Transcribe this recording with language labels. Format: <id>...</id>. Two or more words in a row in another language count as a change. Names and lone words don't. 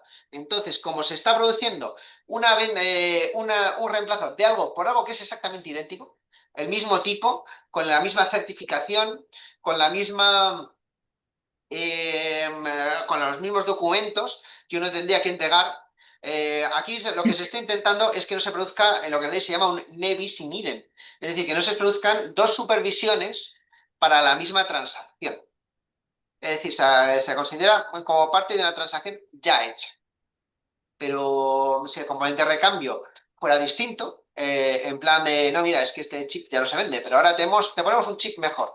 <es>Entonces, como se está produciendo un reemplazo de algo por algo que es exactamente idéntico, el mismo tipo, con la misma certificación, con la misma, con los mismos documentos que uno tendría que entregar. Aquí lo que se está intentando es que no se produzca en lo que en ley se llama un</es> <la>ne bis in idem,</la> <es>es decir, que no se produzcan dos supervisiones para la misma transacción. Es decir, se considera como parte de una transacción ya hecha. Pero si el componente de recambio fuera distinto, en plan de, no, mira, es que este chip ya no se vende, pero ahora te ponemos un chip mejor.</es>